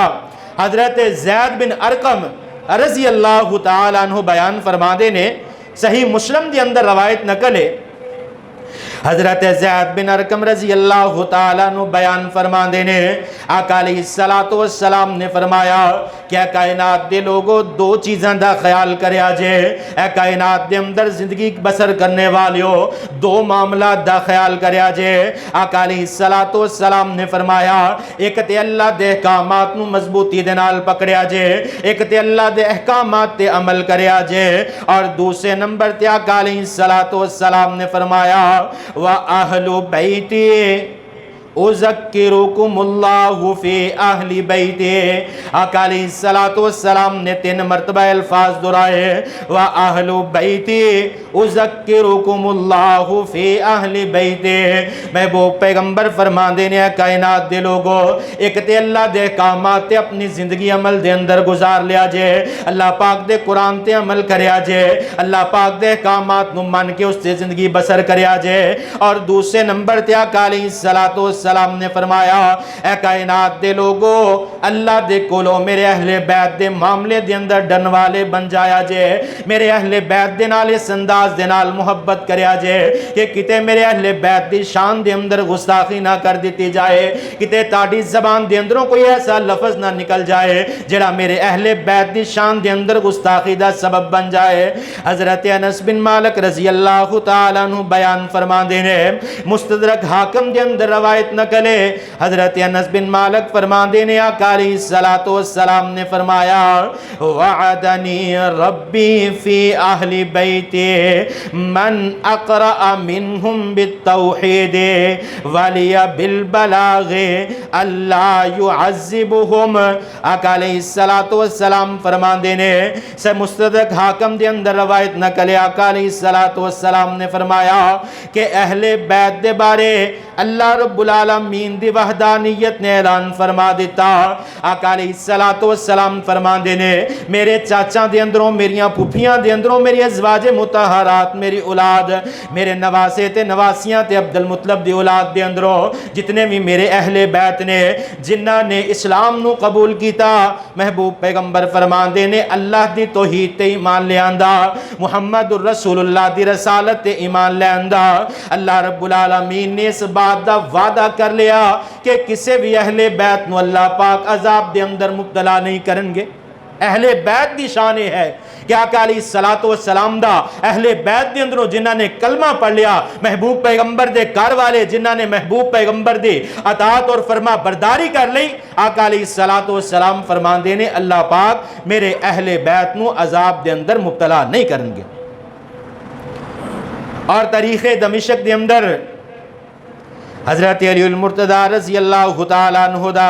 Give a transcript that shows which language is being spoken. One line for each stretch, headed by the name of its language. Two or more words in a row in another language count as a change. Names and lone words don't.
Punjabi: حضرت زید بن ارقم
Arabic: رضی اللہ تعالیٰ عنہ
Punjabi: بیان فرما دے نے، صحیح مسلم دے اندر روایت نقل ہے، حضرت زید بن ارقم
Arabic: رضی اللہ تعالیٰ عنہ
Punjabi: بیان فرما دینے، آقا
Arabic: علیہ الصلوۃ والسلام
Punjabi: نے فرمایا کہ اے کائنات دے لوگوں دو چیزاں دا خیال کریا جے، اے کائنات دے اندر زندگی بسر کرنے والیو دو معاملات دا خیال کریا جے۔ آقا
Arabic: علیہ الصلوۃ والسلام
Punjabi: نے فرمایا ایک تے اللہ دے احکامات نو مضبوطی دے نال پکڑیا جے، ایک تے اللہ دے احکامات تے عمل کریا جے، اور دوسرے نمبر تے آقا
Arabic: علیہ الصلوۃ والسلام
Punjabi: نے فرمایا
Arabic: وَأَهْلُ بَيْتِي اُذَكِّرُكُمُ اللَّهُ فِي أَهْلِ بَيْتِي۔
Punjabi: آقا
Arabic: علیہ الصلوۃ والسلام
Punjabi: نے 3 مرتبہ الفاظ دہرائے،
Arabic: وَأَهْلُ بَيْتِي اُذَكِّرُكُمُ اللَّهُ فِي أَهْلِ بَيْتِي۔
Punjabi: محبوب پیغمبر فرما دینے کائنات دے لوگوں ایک تے اللہ دے احکامات تے اپنی زندگی عمل دے اندر گزار لیا جے، اللہ پاک دے قرآن تے عمل کریا جے، اللہ پاک دے احکامات نو مان کے اس تے زندگی بسر کریا جے، اور دوسرے نمبر تے آقا
Arabic: علیہ الصلوۃ والسلام
Punjabi: نے فرمایا اے کائنات دے لوگو اللہ دے کولو میرے اہل بیت دے معاملے دے اندر ڈن والے بن جایا جے، میرے اہل بیت دے نال اس انداز دے نال محبت کریا جے کہ کتے میرے اہل بیت دی شان دے اندر گستاخی نہ کر دیتی جائے، کتے تاڑی زبان دے اندروں کوئی ایسا لفظ نہ نکل جائے جڑا میرے اہل بیت دی شان دے اندر گستاخی دا سبب بن جائے۔ حضرت انس بن مالک
Arabic: رضی اللہ تعالیٰ عنہ
Punjabi: بیان فرما دینے، مستدرک حاکم دے اندر روایت نقلے، حضرت انس بن مالک فرما دینے آقا
Arabic: علیہ الصلوۃ والسلام
Punjabi: نے فرمایا
Arabic: وعدنی ربی فی اہل بیتی من اقرأ منہم بالتوحید ولی بالبلاغ اللہ یعذبہم۔
Punjabi: آقا
Arabic: علیہ الصلوۃ والسلام
Punjabi: فرما دینے سے مستدرک حاکم دے اندر روایت نقلے، آقا
Arabic: علیہ الصلوۃ والسلام
Punjabi: نے فرمایا کہ اہل بیت دے بارے اللہ
Arabic: رب العالمین
Punjabi: دی وحدانیت نے اعلان فرما دیتا۔ آقا
Arabic: علیہ الصلوۃ والسلام
Punjabi: فرما دینے میرے چاچا دے اندروں، میریاں پھوپھیاں دے اندروں، میری ازواج مطہرات، میری اولاد، میرے نواسے تے نواسیاں تے عبد المطلب دی اولاد دے اندروں جتنے بھی میرے اہل بیت نے جنہ نے اسلام نو قبول کیتا، محبوب پیغمبر فرما دینے اللہ دی توحید تے ایمان لے آندا، محمد الرسول اللہ دی رسالت تے ایمان لے آندا، اللہ
Arabic: رب العالمین
Punjabi: نے اس بات دا وعدہ کر لیا کہ کسی بھی اہل بیت نو اللہ پاک عذاب دے اندر مبتلا نہیں کرن گے۔ اہل بیت دی شان ہے کہ آقا
Arabic: علیہ الصلوۃ والسلام
Punjabi: دا اہل بیت دے اندروں جنہاں نے کلمہ پڑھ لیا، محبوب پیغمبر دے کار والے جنہاں نے محبوب پیغمبر دے اطاعت اور فرما برداری کر لی، آقا
Arabic: علیہ الصلوۃ والسلام
Punjabi: فرمان دینے اللہ پاک میرے اہل بیت نو عذاب دے اندر مبتلا نہیں کرن گے۔ اور تاریخ دمشق دے اندر حضرت علی المرتضیٰ
Arabic: رضی اللہ تعالیٰ عنہ
Punjabi: دا